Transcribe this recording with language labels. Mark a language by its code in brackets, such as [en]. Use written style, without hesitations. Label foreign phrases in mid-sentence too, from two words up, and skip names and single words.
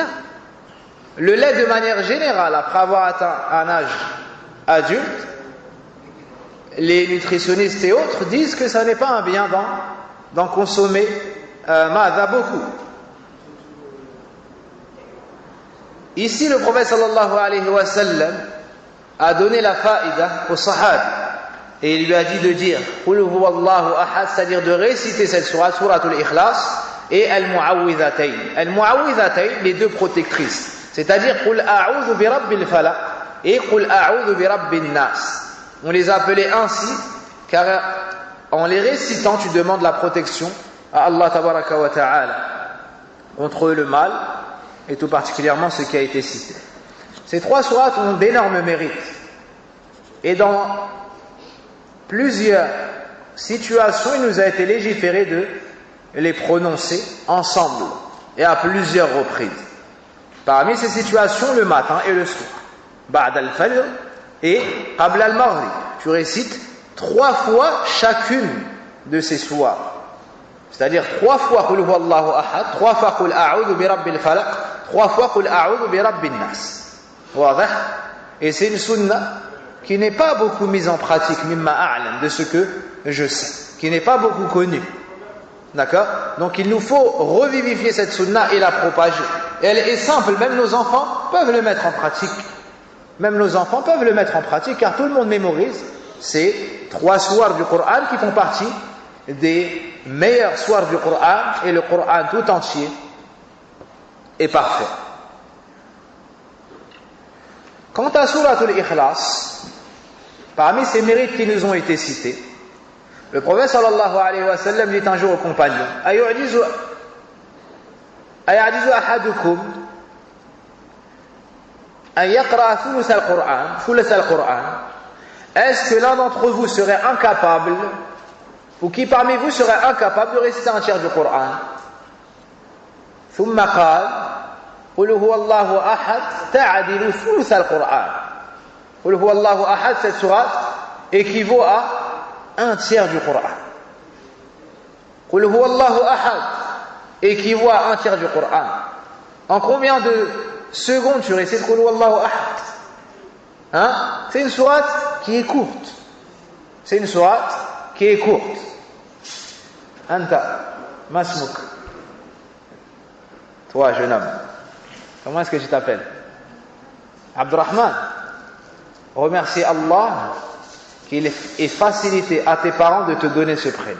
[fr] Le lait, de manière générale, après avoir atteint un âge adulte, les nutritionnistes et autres disent que ça n'est pas un bien d'en consommer beaucoup. Ici, le prophète [ar] صلى الله عليه وسلم [fr] a donné la faïda au sahabi et il lui a dit de dire [ar] قل هو الله أحد, [fr] c'est-à-dire de réciter cette sourate, [ar] سورة الإخلاص, [fr] et al-mu'awwidhatayn. Al-mu'awwidhatayn, les deux protectrices, c'est-à-dire [ar] قل أعوذ برب الفلق [fr] et [ar] قل أعوذ برب الناس. [fr] On les appelait ainsi car en les récitant, tu demandes la protection à [ar] الله تبارك وتعالى [fr] contre le mal, et tout particulièrement ce qui a été cité. Ces trois sourates ont d'énormes mérites. Et dans plusieurs situations, il nous a été légiféré de les prononcer ensemble et à plusieurs reprises. Parmi ces situations, le matin et le soir. [ar] بعد الفجر et قبل المغرب. [fr] Tu récites 3 fois chacune de ces soirs. C'est-à-dire 3 fois [ar] قل هو الله أحد, [fr] 3 fois [ar] قل أعوذ برب الفلق, [fr] 3 fois [ar] قل أعوذ برب الناس. [fr] Wadah. Et c'est une sunna qui n'est pas beaucoup mise en pratique, [ar] مما أعلم, [fr] de ce que je sais, qui n'est pas beaucoup connue. D'accord? Donc il nous faut revivifier cette sunna et la propager. Et elle est simple, même nos enfants peuvent le mettre en pratique. Même nos enfants peuvent le mettre en pratique, car tout le monde mémorise ces 3 soirs du Coran qui font partie des meilleurs soirs du Coran, et le Coran tout entier est parfait. Quant à [ar] سورة الإخلاص, [fr] parmi ces mérites qui nous ont été cités, le prophète [ar] صلى الله عليه وسلم [fr] dit un jour aux compagnons [ar] أيعجز أحدكم أن يقرأ ثلث القرآن. [fr] Est-ce que l'un d'entre vous serait incapable, ou qui parmi vous serait incapable de réciter un tiers du Coran? [ar] ثم قال قل هو الله أحد تعدل ثلث القرآن. Qul huwallahu ahad, [fr] cette sourate équivaut à un tiers du Coran. [ar] قل هو الله أحد [fr] équivaut à un tiers du Coran. En combien de secondes tu récites [ar] قل هو الله أحد? [fr] C'est une sourate qui est courte. C'est une sourate qui est courte. [ar] أنت، ما اسمك. [fr] Toi, jeune homme. Comment est-ce que tu t'appelles? Abdurrahman. Remercie Allah qu'il ait facilité à tes parents de te donner ce prénom.